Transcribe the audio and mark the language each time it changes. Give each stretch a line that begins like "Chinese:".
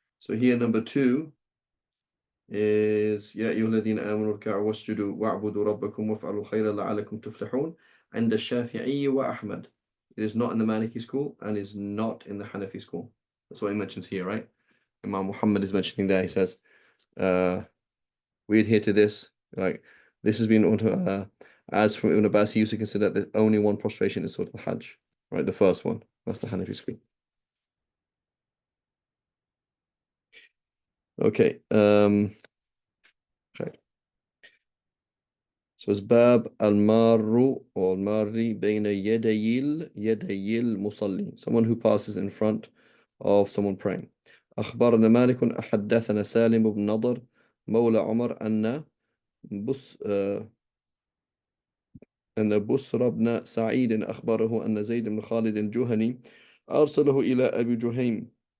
English: So here number 2 is
Arabic: يا أيها الذين آمنوا اركعوا واسجدوا واعبدوا ربكم وافعلوا خيرا لعلكم تفلحون عند الشافعي وأحمد
English: It is not in the Maliki school and is not in the Hanafi school. That's what he mentions here, right? Imam Muhammad is mentioning there. He says, we adhere to this. Like this has been as from Ibn Abbas, he used to consider that only one prostration is sort of the Hajj, right? The first one. That's the Hanafi school. Okay. Okay. So it's Bab al-Marru or al-Marri bayna yadayil musalli. Someone who passes in front of someone praying.
Arabic: أخبرنا مالك حدثنا سالم بن نضر مولى عمر بص أن بسر بن سعيد أخبره أن زيد بن خالد الجهني أرسله إلى أبي جهيم